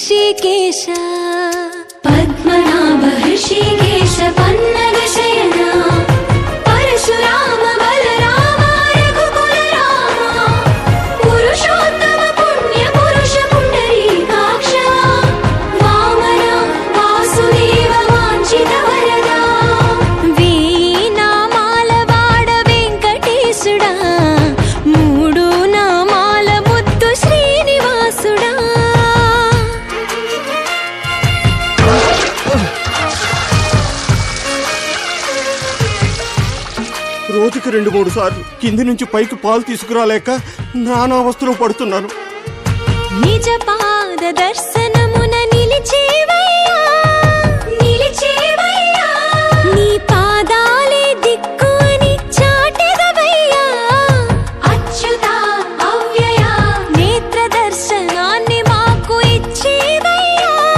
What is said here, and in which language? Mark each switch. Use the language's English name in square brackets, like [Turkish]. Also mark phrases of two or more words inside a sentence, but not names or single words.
[Sanskrit] ऋषिकेश पद्मनाभ ऋषिकेश पन्नग शयना परशुराम बलराम रघुकुल रामा पुरुषोत्तम पुण्य पुरुष पुंडरीकाक्ष वामन वासुदेव वांछित वरदा वीणामाल वाड [Telugu] వేంకటేశుడా మూడు నామాల ముద్దు శ్రీనివాసుడా రోజుకి 2-3 సార్లు కింది నుంచి పైకి పాలు తీసుకురాలేక నానావస్థలో పడుతున్నాను. నిజ పాద దర్శనమున నిలిచేవయ్యా నీ పాదాలే దిక్కు అని చాటెదవయ్యా అచ్యుత అవ్యయ నేత్ర దర్శనాన్ని మాకు ఇచ్చేవయ్యా